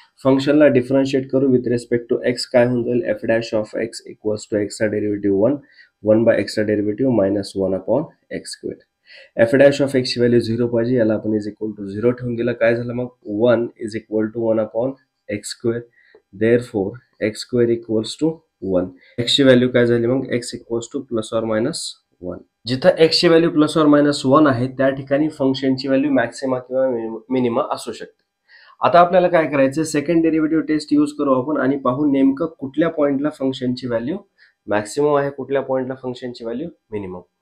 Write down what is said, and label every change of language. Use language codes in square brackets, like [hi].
[mr] फंक्शनला डिफरन्शिएट करू [en] with respect to x [mr] काय होऊन जाईल [en] f dash of x equals to [mr] x चा डेरिव्हेटिव्ह 1 बाय x चा derivative minus 1 upon x square. f dash of x ची व्हॅल्यू 0 पाहिजे, याला आपण [en] is equal to 0 [mr] ठेवून दिलं. काय झालं मग [en] 1 is equal to 1 upon x square. Therefore x square equals to 1. [mr] x ची व्हॅल्यू काय झाली मग x equals two plus or minus 1. जिथं x ची व्हॅल्यू प्लस ऑर मायनस 1 आहे त्या ठिकाणी फंक्शनची व्हॅल्यू मॅक्सिमा किंवा मिनिमा असू शकते. आता आपल्याला काय करायचं, सेकंड डेरिव्हेटिव्ह टेस्ट यूज करू आपण आणि पाहू नेमकं कुठल्या पॉइंटला फंक्शनची व्हॅल्यू मॅक्सिमम आहे, कुठल्या पॉइंटला फंक्शनची व्हॅल्यू मिनिमम.